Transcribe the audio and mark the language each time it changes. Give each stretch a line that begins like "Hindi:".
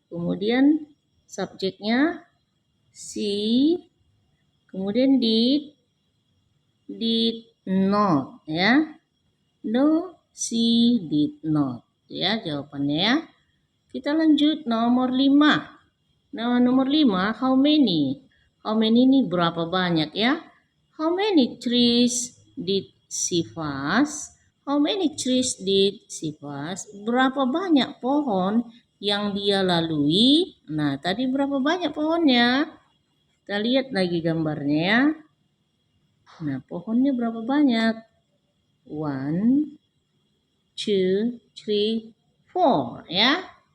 Indonesian: Kemudian subjeknya she, kemudian
English: did not
Indonesian: ya.
English: No, she did not.
Indonesian: Ya jawabannya ya. Kita lanjut nomor 5. Nah, nomor 5, how many? How many ini berapa banyak ya?
English: How many trees did she pass? How many trees did she pass?
Indonesian: Berapa banyak pohon yang dia lalui? Nah, tadi berapa banyak pohonnya? Kita lihat lagi gambarnya ya. Nah, pohonnya berapa banyak? 1, 2, 3, 4 ya.